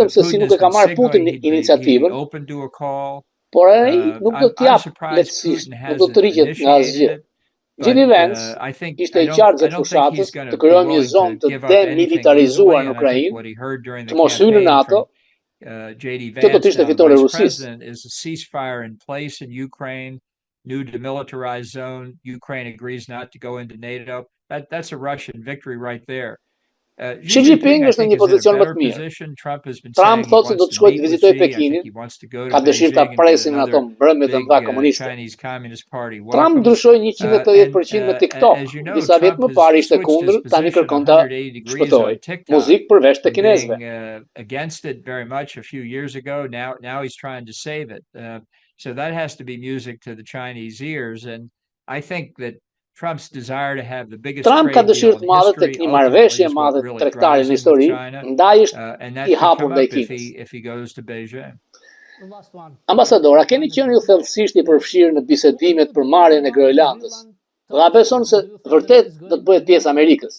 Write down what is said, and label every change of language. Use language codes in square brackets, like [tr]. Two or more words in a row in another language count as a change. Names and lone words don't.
[sq] Çuditem se si nuk e ka marrë Putin iniciativën Por ai nuk do të jap lehtësisht, nuk do të rriqet nga asgjë. Jimmy Vance ishte i qartë gjatë fushatës të krijojë një zonë të demilitarizuar në Ukrainë, të mos hyjë në NATO. Kjo do të ishte fitore Rusisë. [en] New demilitarized zone. Ukraine agrees not to go into NATO. That's a Russian victory right there. [sq] Xi Jinping është në një pozicion më të mirë. Trump thotë se do të shkojë të vizitojë Pekinin, ka dëshirë ta presin ato mbrëmjet e mëdha komuniste. Trump ndryshoi 180% me TikTok. Disa vjet më parë ishte kundër, tani kërkon ta shpëtojë. Muzikë përveç të kinezëve. [en] Against it very much a few years ago. Now he's trying to save it. So that has to be music to the Chinese ears, and I think that Trump's desire to have the biggest [sq] Trump ka dëshirë të madhe tek një marrëveshje e madhe tregtare në histori, ndaj është i hapur ndaj Kinës. Ambasador, a keni qenë ju thellësisht i përfshirë në bisedimet për marrjen e Groenlandës? Dhe a beson se vërtet do të bëhet pjesë Amerikës?